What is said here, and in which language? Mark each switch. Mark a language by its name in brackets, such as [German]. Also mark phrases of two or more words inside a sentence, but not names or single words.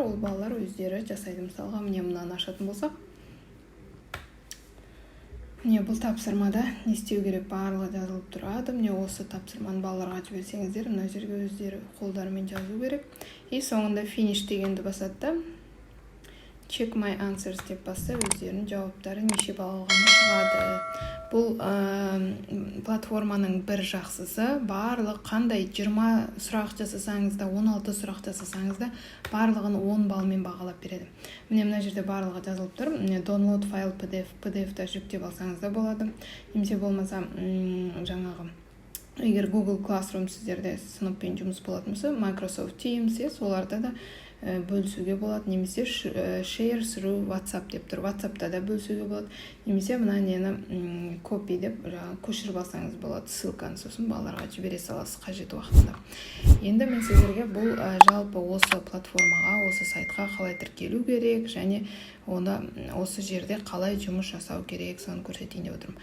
[Kazakh] Ол балалар өздері жасайды. Мысалға, міне мынаны ашатын болсақ, міне бұл тапсырмада не істеу керек барлығы жазылып тұрады. Міне осы тапсырманы балаларға жіберсеңіздер, мына жерге өздері қолдарымен жазу керек. И соңында finish дегенді басады. [English] Check my answers [Kazakh] деп басса, өздерінің жауаптары неше балл алғаны шығады. Бұл платформаның бір жақсысы, барлық қандай 20 сұрақ жасасаңыз да, 16 сұрақ жасасаңыз да, барлығын 10 балмен бағалап береді. Міне мына жерде барлығы жазылып тұр. Міне download файл PDF-та жүктеп алсаңыз да болады. Немесе болмаса, жаңағы егер Google Classroom сіздерде сыныппен жұмыс болатын болса, Microsoft Teams, соларда да бөлісуге болады. Немесе [English] share through WhatsApp [Kazakh] деп тұр. WhatsAppта да бөлісуге болады. Немесе мына нені copy деп көшіріп алсаңыз болады. Ссылканы сосын балаларға жібере саласыз қажет уақытында. Енді мен сіздерге бұл жалпы осы платформаға, осы сайтқа қалай тіркелу керек және оны осы жерде қалай жұмыс жасау керек, соны көрсетейін деп отырмын.